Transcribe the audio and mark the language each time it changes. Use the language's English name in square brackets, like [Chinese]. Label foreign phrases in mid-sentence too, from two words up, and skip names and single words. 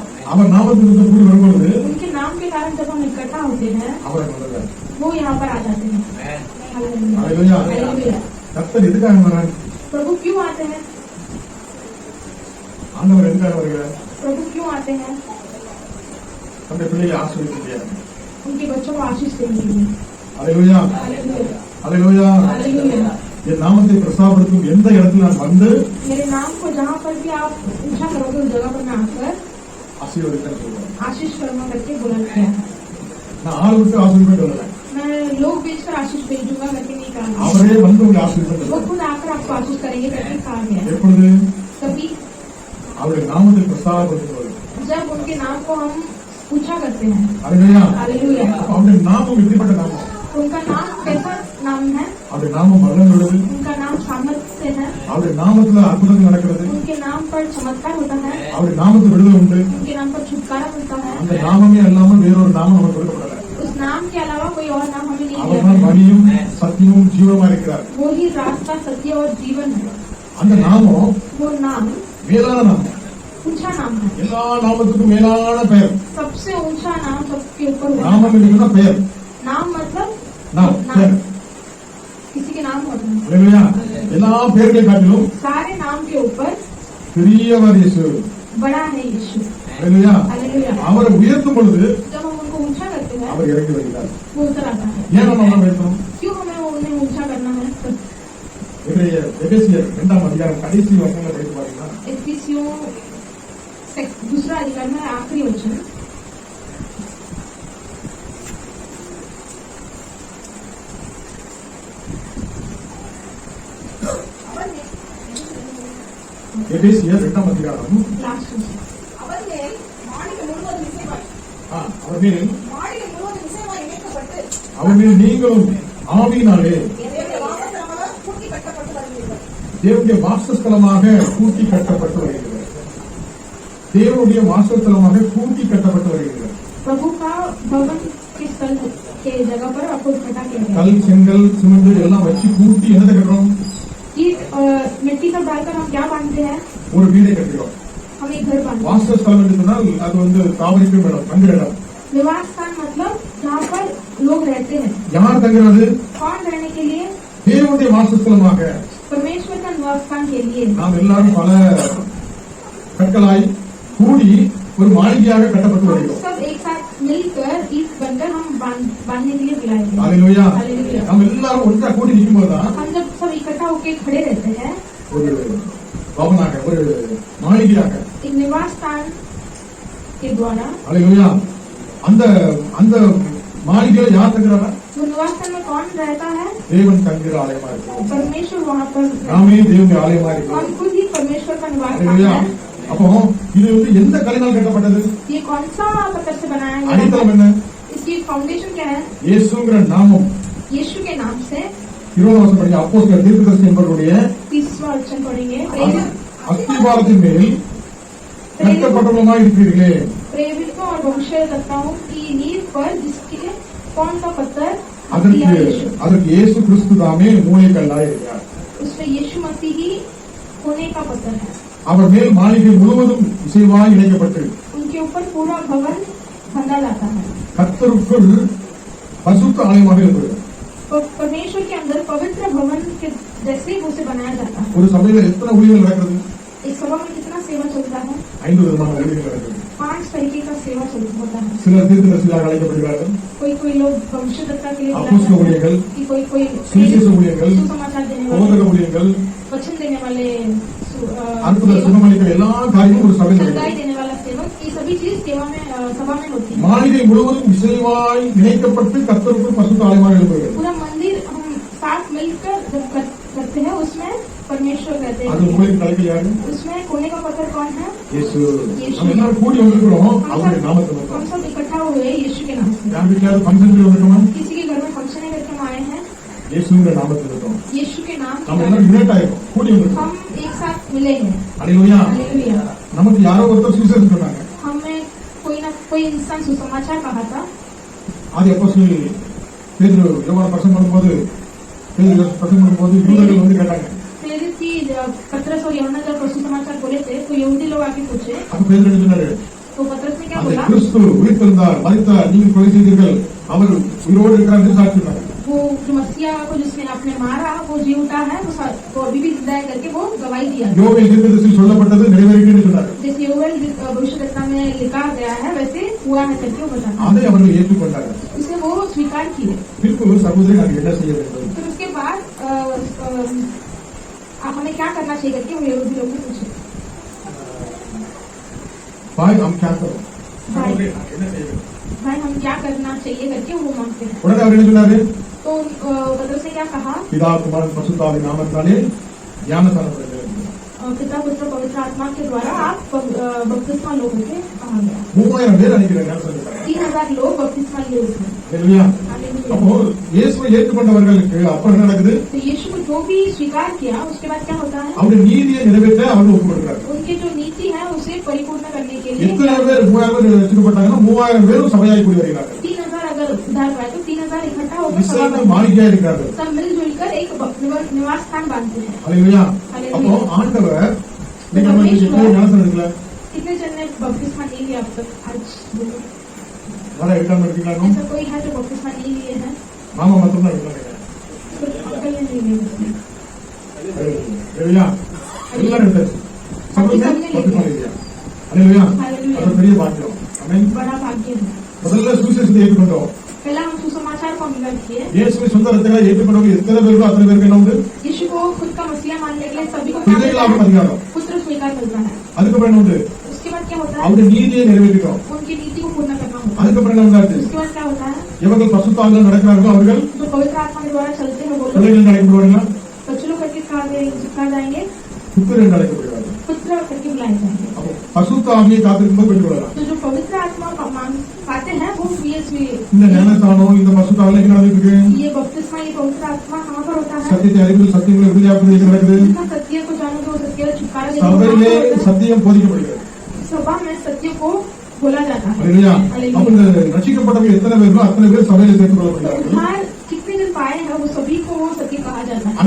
[Tamil] அவர் நாமத்திற்கு கூடி வரும்போது [Hindi] उनके नाम के कारण जब हम इकट्ठा होते हैं [Tamil] அவர் வருகிறார். [Hindi] वो यहाँ पर आ जाते हैं। [Tamil] ஹல்லேலூயா. [Hindi] हालेलुया। [Tamil] கர்த்தர் எதுக்காக வரார்? [Hindi] प्रभु क्यों आते हैं? [Tamil] ஆண்டவர் எதுக்காக வருகிறார்? [Hindi] प्रभु क्यों आते हैं? [Tamil] தன்னுடைய பிள்ளையை ஆசீர்வதிக்கிறார். [Hindi] उनके बच्चों को आशीष देने के लिए। [Tamil] ஹல்லேலூயா. [Hindi] हालेलुया। [Tamil] ஹல்லேலூயா. [Hindi] हालेलुया। [Tamil] என் நாமத்தை பிரஸ்தாபப்படுத்தும் எந்த இடத்துல நான் வந்து [Hindi] मेरे नाम को जहाँ पर भी आप ऊंचा करोगे उस जगह पर मैं आकर [Tamil] ஆசீர்வதிக்கிறேன் சொல்றேன். [Hindi] आशीष कर्मा करके बुला किया है। [Tamil] நான் ஆள் விட்டு ஆசீர்வாதம் வரல. [Hindi] मैं लोग बेचकर आशीष भेजूंगा करके नहीं कहा। [Tamil] அவரே வந்து உங்களை ஆசீர்வாதம் [Hindi] वो खुद आकर आपको आशीष करेंगे करके कहा गया। [Tamil] எப்பொழுது [Hindi] कभी [Tamil] அவருடைய நாமத்தை பிரஸ்தாபப்படுத்துவது. [Hindi] जब उनके नाम को हम ऊंचा करते हैं। [Tamil] ஹல்லேலூயா. [Hindi] हालेलुया। [Tamil] அவருடைய நாமம் எப்படிப்பட்ட நாமம்? [Hindi] उनका नाम कैसा नाम है? [Tamil] அவருடைய நாமம் வல்லமை உள்ளது. [Hindi] उनका नाम सामर्थ्य है। [Tamil] அவருடைய நாமத்துல அற்புதங்கள் நடக்கிறது. [Hindi] उनके नाम पर चमत्कार होता है। [Tamil] அவருடைய நாமத்துக்கு விடுதலை உண்டு. [Hindi] उनके नाम पर छुटकारा मिलता है। [Tamil] அந்த நாமமே அல்லாமல் வேறொரு நாமம் நமக்கு கொடுக்கப்படல. [Hindi] उस नाम के अलावा कोई और नाम हमें नहीं [Tamil] அவர் [Hindi] दिया [Tamil] தான் [Hindi] है। [Tamil] வழியும் சத்தியமும் ஜீவமா இருக்கிறார். [Hindi] वो ही रास्ता सत्य और जीवन है। [Tamil] அந்த நாமம் [Hindi] वो नाम [Tamil] மேலான நாமம். [Hindi] ऊंचा नाम है। [Tamil] எல்லா நாமத்துக்கும் மேலான பெயர். [Hindi] सबसे ऊंचा नाम सबके ऊपर होता है। [Tamil] நாமம் என்பதுனா பெயர். [Hindi] नाम मतलब [Tamil] நாம் பெயர். [Hindi] किसी के नाम होता है। [Tamil] ஹல்லேலூயா. எல்லா பெயர்களை காட்டிலும் [Hindi] सारे नाम के ऊपर [Tamil] பெரியவர் இயேசு. [Hindi] बड़ा है यीशु। [Tamil] ஹல்லேலூயா. [Hindi] हालेलुया। [Tamil] அவரை உயர்த்தும் பொழுது [Hindi] जब हम उनको ऊंचा करते हैं [Tamil] அவர் இறங்கி வருகிறார். [Hindi] वो उतर आता है। [Tamil] ஏன் நம்ம அவரை உயர்த்தணும்? [Hindi] क्यों हमें उन्हें ऊंचा करना है? [Tamil] எபேசியர் 2ஆம் அதிகாரம் கடைசி வசனங்களை படித்து பாத்தீங்கன்னா [Hindi] एफिसियों दूसरा अधिकार में आखिरी वचन [Tamil] எபேசியர் 2ஆம் அதிகாரம் [Hindi] लास्ट वचन। [Tamil] அவர் மேல் அவர் மேல் நீங்களும் ஆவியினாலே தேவனுடைய வாசஸ்தலமாக கூட்டி கட்டப்பட்டு வருகிறது. தேவனுடைய வாசஸ்தலமாக கூட்டி கட்டப்பட்டு வருகிறது. [Hindi] प्रभु का भवन के स्थल के जगह पर आपको इकट्ठा किया गया। [Tamil] கல் செங்கல் சிமெண்ட் எல்லாம் வச்சு கூட்டி என்னதை கட்டுறோம்? [Hindi] ईट मिट्टी सब डालकर हम क्या बांधते हैं? [Tamil] ஒரு வீடை கட்டுறோம். [Hindi] हम एक घर बांधते हैं। [Tamil] வாசஸ்தலம் என்று சொன்னால் அது வந்து தாவரிக்கும் இடம், தங்குற இடம். [Hindi] निवास स्थान मतलब जहाँ पर लोग रहते हैं। [Tamil] யார் தங்குறது? [Hindi] कौन रहने के लिए? [Tamil] தேவனுடைய வாசஸ்தலமாக [Hindi] परमेश्वर का निवास स्थान के लिए। [Tamil] நாம் எல்லாரும் பல கற்களாய் கூடி ஒரு மாளிகையாக கட்டப்பட்டு [Hindi] हम [Tamil] வருகிறோம். [Hindi] सब एक साथ मिलकर ईट बनकर हम बांधने के लिए बुलाए गए। [Tamil] ஹல்லேலூயா. [Hindi] हालेलुया। [Tamil] நாம் எல்லாரும் ஒன்றா கூடி நிற்கும்போது தான் [Hindi] हम जब सब इकट्ठा होकर खड़े रहते हैं [Tamil] ஒரு பவனாக ஒரு மாளிகையாக [Hindi] एक निवास स्थान के द्वारा [Tamil] ஹல்லேலூயா அந்த அந்த மாளிகையில யார் தங்குறாரா? [Hindi] वो निवास स्थान में कौन रहता है? [Tamil] தேவன் தங்குற ஆலயமா இருக்கும். [Hindi] परमेश्वर वहाँ पर [Tamil] நாமே தேவனுடைய ஆலயமா இருக்கும். [Hindi] हम खुद ही परमेश्वर का निवास स्थान [Tamil] ஹல்லேலூயா. [Hindi] है। [Tamil] அப்போ இது வந்து எந்த கல்லினால் கட்டப்பட்டது? [Hindi] ये कौन सा पत्थर से बनाया गया [Tamil] அடித்தளம் [Hindi] है? [Tamil] என்ன? [Hindi] इसकी फाउंडेशन क्या है? [Tamil] இயேசுங்கிற நாமம். [Hindi] यीशु के नाम से [Tamil] 20 வருஷம் படிக்க அப்போஸ்தலர் தீர்க்கதரிசி என்பவருடைய [Hindi] 30वां वचन पढ़ेंगे। [Tamil] அஸ்திபாரத்தின் மேல் கட்டப்பட்டவர்களாக இருக்கிறீர்களே. [Hindi] प्रेरितों और वंशजताओं की नींव पर जिसके कौन सा पत्थर [Tamil] அதற்கு [Hindi] दिया यीशु? [Tamil] அதற்கு இயேசு கிறிஸ்து தாமே மூலைக்கல்லாய் இருக்கிறார். [Hindi] उसमें यीशु मसीह ही होने का पत्थर है। [Tamil] அவர் மேல் மாளிகை முழுவதும் இசைவாய் இணைக்கப்பட்டு [Hindi] उनके ऊपर पूरा भवन बंधा जाता है। [Tamil] கர்த்தருக்குள் பரிசுத்த ஆலயமாக இருக்கிறது. [Hindi] परमेश्वर के अंदर पवित्र भवन के जैसे उसे बनाया जाता है। [Tamil] ஒரு சபையில எத்தனை ஊழியர்கள் நடக்கிறது? [Hindi] एक सभा में कितना सेवा चलता है? [Tamil] 5 விதமான ஊழியர்கள் நடக்கிறது. [Hindi] 5 तरीके का सेवा होता है। [Tamil] சிலர் தீர்க்கதரிசிகளாக அழைக்கப்படுகிறார்கள். [Hindi] कोई लोग वंशजता के लिए [Tamil] அப்போஸ்தல ஊழியர்கள், [Hindi] कि कोई [Tamil] சுவிசேஷ ஊழியர்கள், [Hindi] सुसमाचार देने [Tamil] போதக [Hindi] वाले, [Tamil] ஊழியர்கள், [Hindi] वचन देने वाले, [Tamil] அற்புத சுகமளிக்கிற எல்லா காரியமும் ஒரு சபையில் [Hindi] चंगाई [Tamil] நடக்கிறது. [Hindi] देने वाला सेवक, ये सभी चीज सेवा में सभा में होती है। [Tamil] மாளிகை முழுவதும் இசைவாய் இணைக்கப்பட்டு கர்த்தருக்குள் பரிசுத்த ஆலயமாக எழுப்புகிறது. [Hindi] पूरा मंदिर हम साथ मिलकर जब करते हैं उसमें परमेश्वर रहते [Tamil] அது [Hindi] हैं। [Tamil] உங்களுக்கு தலைக்கு யாரு? [Hindi] उसमें कोने का पत्थर कौन है? [Tamil] இயேசு. நம்ம எல்லாரும் கூடி வந்திருக்கிறோம் அவருடைய நாமத்தை [Hindi] हम [Tamil] நோக்கம். [Hindi] सब इकट्ठा हुए यीशु के नाम से। [Tamil] யார் வீட்டிலாவது ஃபங்க்ஷன் வந்திருக்கோமா? [Hindi] किसी के घर में फंक्शन करके हम आए हैं, [Tamil] இயேசுங்கிற நாமத்தை நோக்கம். [Hindi] यीशु के नाम [Tamil] நம்ம [Hindi] के [Tamil] எல்லாரும் யுனைட் ஆயிருக்கோம், கூடி வந்திருக்கோம். [Hindi] हम एक साथ मिले हैं। [Tamil] ஹல்லேலூயா. [Hindi] हालेलुया। [Tamil] நமக்கு யாரோ ஒருத்தர் சுவிசேஷம் சொன்னாங்க. [Hindi] हमें कोई ना कोई इंसान सुसमाचार कहा था। [Tamil] அது அப்போஸ்தலர் பேதுரு யோவான் பிரசங்கம் பண்ணும்போது யூதர்கள் வந்து கேட்டாங்க. [Hindi] प्रेरित की पत्रस और यूहन्ना जब सुसमाचार बोले थे तो यहूदी लोग आके पूछे, [Tamil] அப்ப பேதுரு என்ன சொன்னாரு? [Hindi] तो पत्रस ने [Tamil] கிறிஸ்து உயிர்த்தெழுந்தார், மரித்தார், நீங்கள் கொலை செய்தீர்கள், அவர் உயிரோடு இருக்கிறார் என்று சாட்சி சொன்னார். [Hindi] वो जो मसीहा को जिसने आपने मारा वो जी उठा है, वो अभी भी जिंदा है करके वो गवाही दिया। [Tamil] யோவேல் தீர்க்கதரிசியில் சொல்லப்பட்டது நிறைவேறிட்டு என்று சொன்னார். [Hindi] जैसे योवेल भविष्यवक्ता में लिखा गया है वैसे हुआ है करके वो बताता है। [Tamil] அதை அவர்கள் ஏற்றுக்கொண்டார்கள். [Hindi] उसे वो स्वीकार किए। [Tamil] பின்பு சகோதரி நாங்கள் என்ன செய்ய வேண்டும்? [Hindi] फिर उसके बाद हमें क्या करना चाहिए करके वो यहूदी लोग ने पूछे। भाई हम क्या करो? [Tamil] சகோதரி நாங்கள் என்ன செய்ய வேண்டும்? [Hindi] भाई हम क्या करना चाहिए करके वो मांगते हैं। [Tamil] உடனே அவர் என்ன சொன்னாரு? [Hindi] तो पतरस ने क्या कहा? [Tamil] பிதா குமாரன் பரிசுத்தாவின் நாமத்தினாலே ஞானஸ்நானம் பெறுங்கள். [Hindi] पिता पुत्र पवित्र आत्मा के द्वारा आप बपतिस्मा लो करके कहा गया। [Tamil] 3000 பேர் அன்னைக்கு ஞானஸ்நானம் பெற்றாங்க. [Hindi] 3000 लोग बपतिस्मा लिए उसमें। [Tamil] ஹalleluya. அப்போ இயேசுவை ஏற்றுக்கொண்டவர்களுக்கு அப்புறம் என்ன நடக்குது? [Hindi] तो यीशु को जो भी स्वीकार किया उसके बाद क्या होता है? [Tamil] அவருடைய நீதியை நிறைவேற்ற அவர்கள் ஒப்புக்கொடுக்கிறார்கள். [Hindi] उनकी जो नीति है उसे परिपूर्ण करने के लिए [Tamil] எத்தனை பேர் 3000 பேர் ரட்சிக்கப்பட்டாங்கன்னா 3000 பேரும் சபையாய் கூடி வருகிறார்கள். [Hindi] 3000 अगर उद्धार पाए तो 3000 इकट्ठा होकर [Tamil] விசுவாச மாளிகையா இருக்கிறார்கள். [Hindi] सब मिलजुल कर एक निवास स्थान बांधते हैं। [Tamil] ஹalleluya. அப்போ ஆண்டவர் நீங்க ஞானஸ்நானம் எடுக்கல? [Hindi] कितने जन ने बपतिस्मा नहीं लिया अब तक? आज [Tamil] வர எடுக்காம இருக்கீங்களா? [Hindi] ऐसा कोई है जो बपतिस्मा नहीं लिए हैं? [Tamil] மாமா மட்டும் தான் எடுக்கல. [Hindi] अंकल ने नहीं लिए। [Tamil] ஹalleluya. எல்லாரும் எடுத்தாச்சு. சபையில பத்திஸ்மா இல்லையா? ஹalleluya. அது பெரிய பாக்கியம். ஆமென். [Hindi] बड़ा भाग्य है। [Tamil] முதல்ல சுவிசேஷத்தை ஏற்றுக்கொண்டோம். [Hindi] पहला हम सुसमाचार को अंगीकार किए। [Tamil] இயேசுவை சொந்த ரத்தங்களை ஏற்றுக்கொண்டவங்க எத்தனை பேருக்கு அத்தனை பேருக்கு என்ன உண்டு? [Hindi] यीशु को खुद का मसीहा मानने के लिए सभी को [Tamil] பிள்ளைகளாகும் அதிகாரம். [Hindi] पुत्र स्वीकार करना है। [Tamil] அதுக்கப்புறம் என்ன உண்டு? [Hindi] उसके बाद क्या होता है? [Tamil] அவருடைய நீதியை நிறைவேற்றிட்டோம். [Hindi] उनकी नीति को पूर्ण करना होता है। [Tamil] அதுக்கப்புறம் என்ன உண்டாச்சு? [Hindi] उसके बाद क्या होता है? [Tamil] எவர்கள் பரிசுத்தாவில நடக்கிறார்களோ அவர்கள் [Hindi] जो पवित्र आत्मा के द्वारा चलते हैं वो लोग [Tamil] பிள்ளைகள் அழைக்கப்படுவார்கள், [Hindi] बच्चों करके कहा जाएंगे, [Tamil] புத்திரர் என்று அழைக்கப்படுவார்கள். [Hindi] पुत्र करके बुलाए जाएंगे। [Tamil] அப்போ பரிசுத்த ஆவியை காத்திருக்கும்போது பெற்றுக்கொள்ளலாம். [Hindi] तो जो पवित्र आत्मा पाते हैं वो [Tamil] இந்த ஞானஸ்நானம் இந்த பரிசுத்தாவில என்ன நடக்குது? [Hindi] ये बपतिस्मा ये पवित्र आत्मा कहाँ पर होता है? [Tamil] சத்தியத்தை அறிவு சத்தியங்களை விடுதலையாக்குவது எங்க நடக்குது? [Hindi] जितना सत्य को जानोगे वो सत्य का छुटकारा [Tamil] சபையிலே [Hindi] देगा। [Tamil] சத்தியம் போதிக்கப்படுகிறது. [Hindi] सभा में सत्य को बोला जाता है। [Tamil] ஹalleluya. அப்ப இந்த ரட்சிக்கப்பட்டவங்க எத்தனை பேருக்கோ அத்தனை பேர் சபையில சேர்த்துக் கொள்ளப்படுகிறார்கள். [Hindi] उद्धार कितने दिन पाए हैं वो सभी को वो सत्य कहा जाता है।